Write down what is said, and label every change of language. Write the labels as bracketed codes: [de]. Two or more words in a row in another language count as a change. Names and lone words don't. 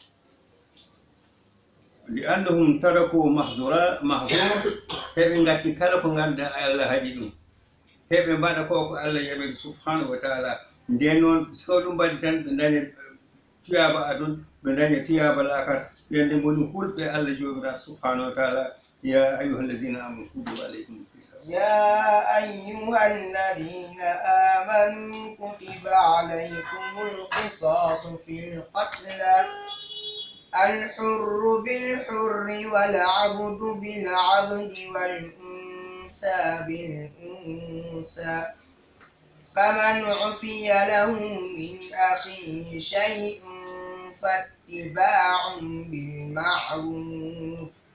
[ar] لأنهم تركوا المحظور [ff] heɓe gatti kala ko ganduɗa Allah haɗi ɗum heɓe mbaɗa ko Allah yaɓiri [ar] سبحانه وتعالى [ff] nden noon siko ɗum mbaɗi tan ɓe daña tiyaba aduna ɓe daña tiyaba lakara ɓende goni hulɓe Allah jomiraɗo [ar] سبحانه وتعالى يا أيها الذين آمنوا كتب عليكم القصاص يا أيها الذين آمنوا كتب عليكم القصاص في القتلى الحر بالحر والعبد بالعبد والأنثى بالأنثى فمن عفي له من أخيه شيء فاتباع بالمعروف